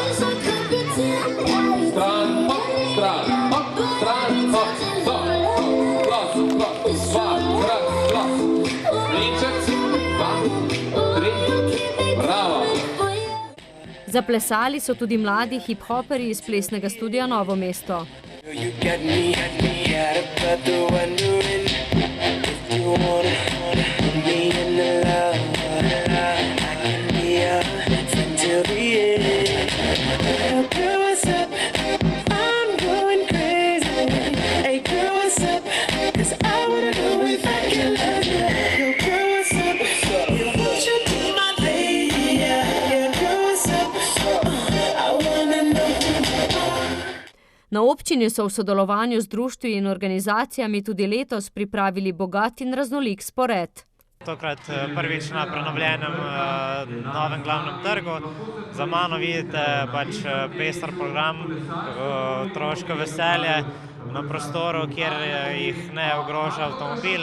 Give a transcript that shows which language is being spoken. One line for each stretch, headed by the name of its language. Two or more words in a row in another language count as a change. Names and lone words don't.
Slovenian: Stran, hop, stran, hop, stop, glas, glas, glas, glas, ničec, 2, 3, bravo! Zaplesali so tudi mladi hip-hoperi iz plesnega studia Novo mesto.
English: You got me out of the wondering if you wanna be in the love. I can be yours until the end. Hey girl, what's up? I'm going crazy. Hey girl, what's up? 'Cause I wanna know if I can love you. Hey girl, what's up? You want you to be my lady. Hey girl, what's up? I wanna know who you are.
Slovenian: Na občini so v sodelovanju z društvi in organizacijami tudi letos pripravili bogat in raznolik spored. Tokrat prvič na prenovljenem novem glavnem trgu. Za mano vidite pester program, otroško veselje na prostoru, kjer jih ne ogroža avtomobil.